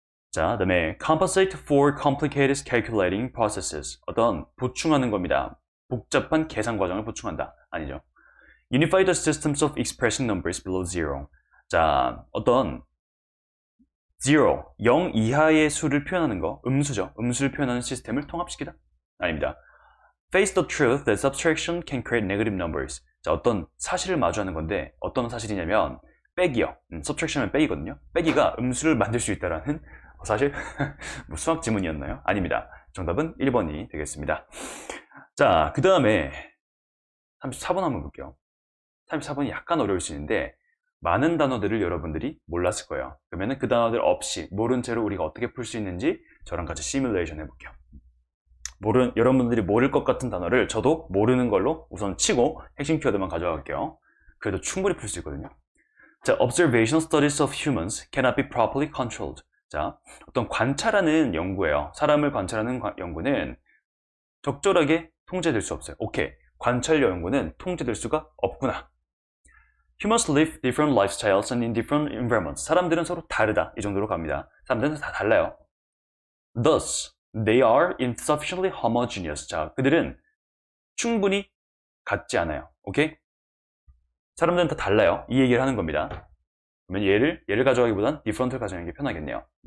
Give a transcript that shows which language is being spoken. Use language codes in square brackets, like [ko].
[ko] 자, 그다음에 [en] compensate for complicated calculating processes. [ko] 어떤 보충하는 겁니다. 복잡한 계산 과정을 보충한다. 아니죠. [en] unify the systems of expressing numbers below zero. [ko] 자, 어떤 0 이하의 수를 표현하는 거, 음수죠. 음수를 표현하는 시스템을 통합시키다? 아닙니다. [en] Face the truth that subtraction can create negative numbers. [ko] 자, 어떤 사실을 마주하는 건데 어떤 사실이냐면 빼기요. subtraction은 빼기거든요. 빼기가 음수를 만들 수 있다라는 사실 뭐 수학 지문이었나요? 아닙니다. 정답은 1번이 되겠습니다. 자, 그 다음에 34번 한번 볼게요. 34번이 약간 어려울 수 있는데 많은 단어들을 여러분들이 몰랐을 거예요. 그러면 그 단어들 없이 모른 채로 우리가 어떻게 풀 수 있는지 저랑 같이 시뮬레이션 해볼게요. 여러분들이 모를 것 같은 단어를 저도 모르는 걸로 우선 치고 핵심 키워드만 가져가 갈게요. 그래도 충분히 풀 수 있거든요. [en] 자, observational studies of humans cannot be properly controlled. [ko] 자, 어떤 관찰하는 연구예요. 사람을 관찰하는 연구는 적절하게 통제될 수 없어요. 오케이. 관찰 연구는 통제될 수가 없구나. [en] Humans live different lifestyles and in different environments. [ko] 사람들은 서로 다르다. 이 정도로 갑니다. 사람들은 다 달라요. [en] Thus, they are insufficiently homogeneous. [ko] 자, 그들은 충분히 같지 않아요. 오케이? 사람들은 다 달라요. 이 얘기를 하는 겁니다. 그러면 얘를 가져가기보단 different를 가져가는 게 편하겠네요.